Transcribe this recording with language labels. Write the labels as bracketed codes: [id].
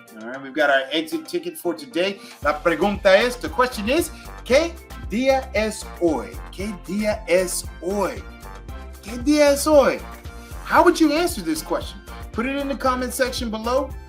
[en] All right, we've got our exit ticket for today. [es] La pregunta es, [en] the question is, [es] ¿qué día es hoy? ¿Qué día es hoy? ¿Qué día es hoy? [en] How would you answer this question? Put it in the comment section below.